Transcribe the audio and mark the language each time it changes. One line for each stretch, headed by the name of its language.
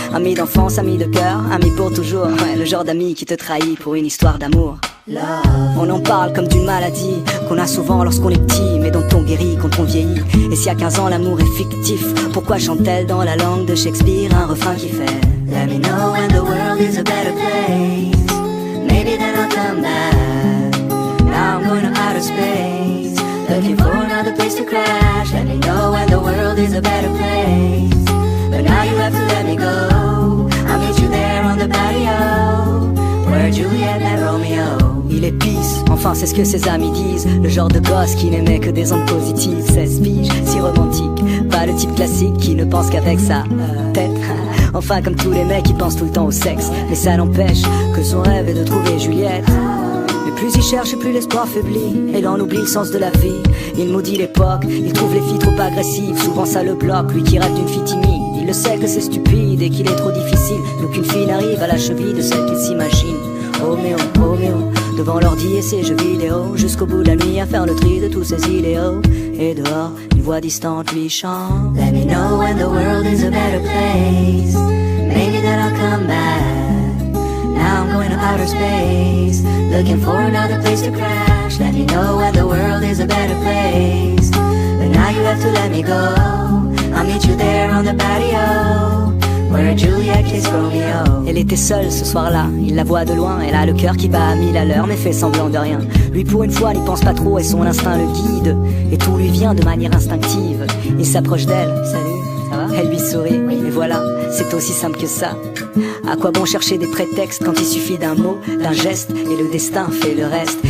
French: Amie d'enfance, amie de cœur, amie pour toujours. Ouais, le genre d'ami qui te trahit pour une histoire d'amour. On en parle comme d'une maladie qu'on a souvent lorsqu'on est petit, mais dont on guérit quand on vieillit. Et si à 15 ans l'amour est fictif, pourquoi chante-t-elle dans la langue de Shakespeare un refrain qui fait
English: Let me know when the world is a better place. Maybe then I'll come back. Now I'm going to outer space, looking for another place to crash. Let me know when the world is a better place. But now you have to let me go. I'll meet you there on the patio where Juliet met Romeo.
French: Il est pisse, enfin c'est ce que ses amis disent. Le genre de gosse qui n'aimait que des ondes positives. 16 piges, si romantique, pas le type classique qui ne pense qu'avec sa tête. Enfin comme tous les mecs qui pensent tout le temps au sexe. Mais ça n'empêche que son rêve est de trouver Juliette. Mais plus il cherche, plus l'espoir faiblit, et l'on oublie le sens de la vie. Il maudit l'époque, il trouve les filles trop agressives, souvent ça le bloque, lui qui rêve d'une fille timide. Il le sait que c'est stupide et qu'il est trop difficile, d'aucune fille n'arrive à la cheville de celle qu'il s'imagine. Roméo, Roméo, devant l'ordi et ses jeux vidéo, jusqu'au bout de la nuit à faire le tri de tous ses idéaux. Et dehors, une voix distante lui chante:
English: Let me know when the world is a better place, maybe that I'll come back. Now I'm going to outer space, looking for another place to crash. Let me know when the world is a better place, but now you have to let me go. I'll meet you there on the patio, where Juliet kissed Romeo.
French: Elle était seule ce soir-là, il la voit de loin, elle a le cœur qui bat à 1000 à l'heure mais fait semblant de rien. Lui pour une fois n'y pense pas trop et son instinct le guide, et tout lui vient de manière instinctive. Il s'approche d'elle, salut, ça va? Elle lui sourit, et voilà, c'est aussi simple que ça. À quoi bon chercher des prétextes quand il suffit d'un mot, d'un geste, et le destin fait le reste.